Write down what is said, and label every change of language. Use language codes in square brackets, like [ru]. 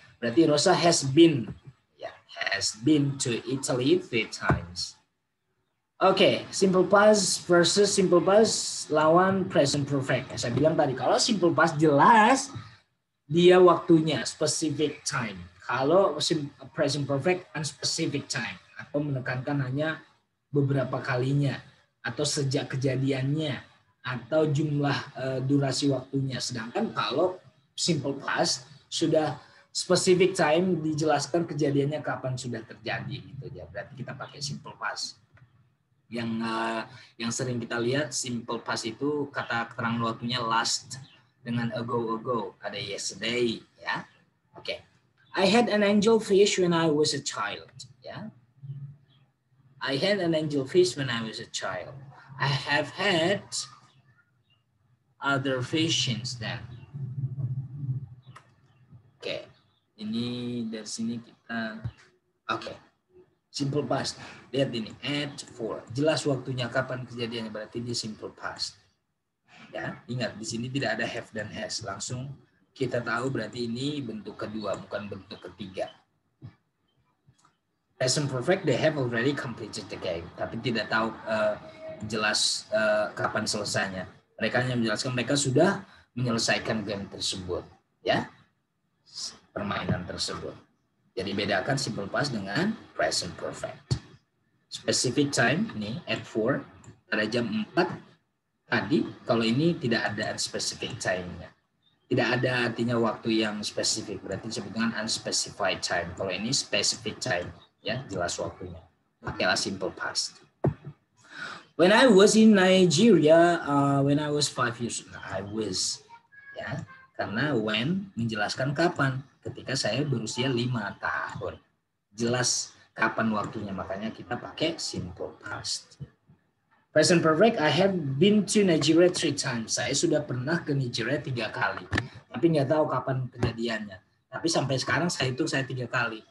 [en] Berarti Rosa has been, ya, has been to Italy 3 times. [id] Oke, simple past versus simple past lawan present perfect. Saya bilang tadi, kalau simple past jelas dia waktunya, specific time. Kalau present perfect, unspecific time. Atau menekankan hanya beberapa kalinya. Atau sejak kejadiannya. Atau jumlah durasi waktunya. Sedangkan kalau simple past, sudah specific time, dijelaskan kejadiannya kapan sudah terjadi. Gitu ya. Berarti kita pakai simple past. Yang sering kita lihat simple past itu kata keterangan waktunya last dengan ago, ada yesterday, ya. Oke. [en] I had an angelfish when I was a child, ya. I had an angelfish when I was a child. I have had other fish since then. [id] Oke. Ini dari sini kita simple past. Lihat ini, at 4. Jelas waktunya kapan kejadiannya, berarti dia simple past. Ya, ingat di sini tidak ada have dan has. Langsung kita tahu berarti ini bentuk kedua, bukan bentuk ketiga. [en] Present perfect, they have already completed the game. [id] Tapi tidak tahu jelas kapan selesainya. Mereka hanya menjelaskan mereka sudah menyelesaikan game tersebut. Ya, permainan tersebut. Jadi bedakan simple past dengan present perfect. Specific time ini at 4 pada jam 4 tadi. Kalau ini tidak ada specific time-nya. Tidak ada artinya waktu yang spesifik. Berarti disebut dengan unspecified time. Kalau ini specific time, ya jelas waktunya. Pakailah simple past. [en] When I was in Nigeria, when I was 5 years old, I was, ya. [id] Karena when menjelaskan kapan. Ketika saya berusia 5 tahun. Jelas kapan waktunya, makanya kita pakai simple past. [en] Present perfect, I have been to Nigeria 3 times. [id] Saya sudah pernah ke Nigeria 3 kali. Tapi nggak tahu kapan kejadiannya. Tapi sampai sekarang saya 3 kali.